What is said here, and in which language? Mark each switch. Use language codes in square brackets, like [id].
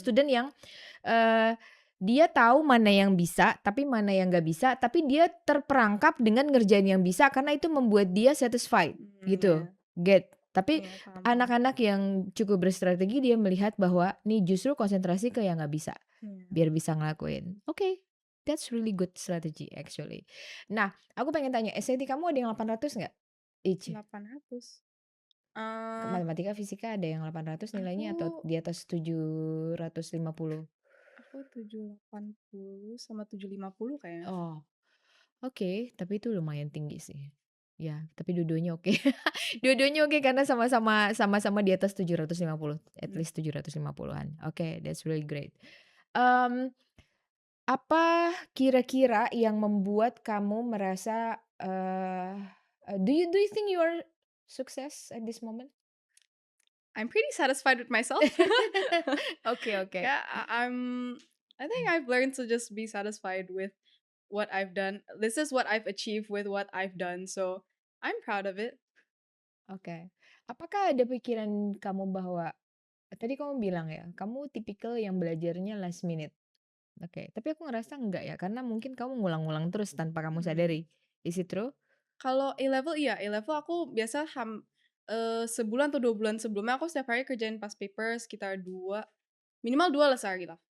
[id] student yang Eee, dia tahu mana yang bisa, tapi mana yang nggak bisa, tapi dia terperangkap dengan ngerjain yang bisa karena itu membuat dia satisfied iya gitu, tapi iya, paham paham. anak-anak yang cukup berstrategi dia melihat bahwa nih justru konsentrasi ke yang nggak bisa, Iya, biar bisa ngelakuin. [en] Oke, that's really good strategy actually. [id] Nah, aku pengen tanya SAT kamu ada yang 800 nggak? [en] Each? [id] 800. Matematika, fisika ada yang 800 nilainya atau di atas 750? aku 780 sama 750 kayaknya. Oh. Oke, tapi itu lumayan tinggi sih. Ya, tapi dua-duanya oke. Dua-duanya oke karena sama-sama di atas 750, at Mhm. [en] least 750-an. Oke, that's really great. Mmm, [id] apa kira-kira yang membuat kamu merasa, [en] do you think you are success at this moment? I'm pretty satisfied with myself. [id] Oke oke. [en] Yeah, I think I've learned to just be satisfied with what I've done. This is what I've achieved with what I've done, so I'm proud of it. [id] Oke. Apakah ada pikiran kamu bahwa tadi kamu bilang ya, kamu tipikal yang belajarnya last minute? Oke, tapi aku ngerasa enggak ya, karena mungkin kamu ngulang-ngulang terus tanpa kamu Mhm. [en] sadari. Is it true? [id] Kalau A-level iya, A-level aku biasa sebulan atau 2 bulan sebelumnya aku setiap hari kerjain past paper sekitar 2 minimal 2 lah sehari lah.